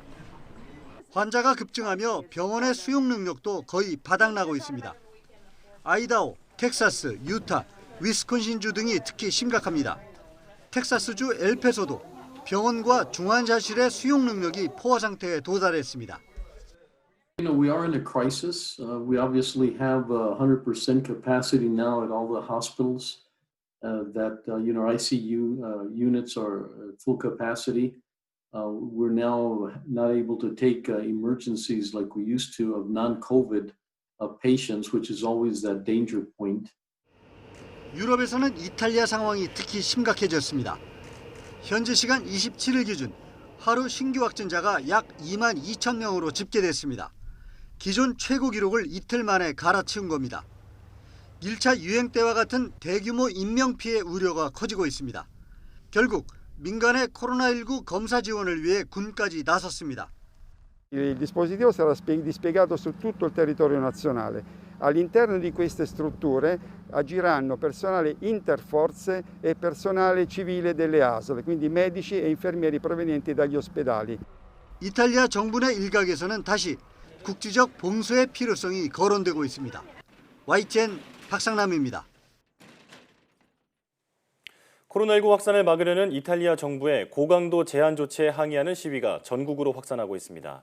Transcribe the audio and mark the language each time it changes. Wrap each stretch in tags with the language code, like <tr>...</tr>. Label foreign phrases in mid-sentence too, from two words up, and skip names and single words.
<ko>환자가 급증하며 병원의 수용 능력도 거의 바닥나고 있습니다. 아이다호, 텍사스, 유타, 위스콘신주 등이 특히 심각합니다. 텍사스주 엘페소도 병원과 중환자실의 수용 능력이 포화 상태에 도달했습니다.</ko> <en>We are in a crisis. We obviously have 100% capacity now at all the hospitals. ICU units are full capacity. We're now not able to take emergencies like we used to of non-COVID patients, which is always that danger point.</en> <ko>유럽에서는 이탈리아 상황이 특히 심각해졌습니다. 현지 시간 27일 기준 하루 신규 확진자가 약 2만 2천 명으로 집계됐습니다. 기존 최고 기록을 이틀 만에 갈아치운 겁니다. 1차 유행 때와 같은 대규모 인명피해 우려가 커지고 있습니다. 결국 민간의 코로나19 검사 지원을 위해 군까지 나섰습니다.</ko> <it>Il dispositivo sarà dispiegato su tutto il territorio nazionale. All'interno di queste strutture agiranno personale interforze e personale civile delle ASL, quindi medici e infermieri provenienti dagli ospedali.</it> <ko>이탈리아 정부 내 일각에서는 다시 국지적 봉쇄의 필요성이 거론되고 있습니다. YTN 박상남입니다. 코로나19 확산을 막으려는 이탈리아 정부의 고강도 제한 조치에 항의하는 시위가 전국으로 확산하고 있습니다.</ko>